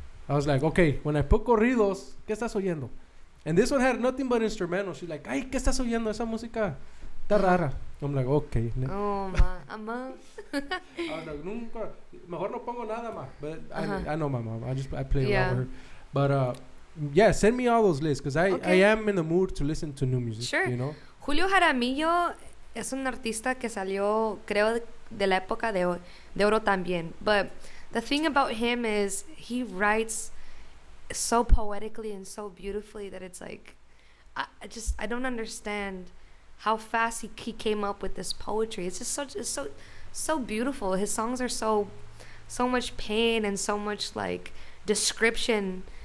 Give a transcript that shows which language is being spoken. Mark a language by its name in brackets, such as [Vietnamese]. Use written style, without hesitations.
[English] I was like, okay, when I put corridos, [Spanish] ¿qué estás oyendo? [English] And this one had nothing but instrumental. She's like, [Spanish] ay, ¿qué estás oyendo? Esa música está rara. [English] I'm like, okay. Oh, ma. I was like, [Spanish] nunca, mejor no pongo nada más. [English] But I know my mom. I play around with her. But yeah, send me all those lists because I am in the mood to listen to new music. Sure. You know? [Spanish] Julio Jaramillo es un artista que salió, creo, de la época de oro también. [English] But the thing about him is he writes so poetically and so beautifully that it's like, I don't understand how fast he came up with this poetry. It's just so beautiful. His songs are so much pain and so much like description.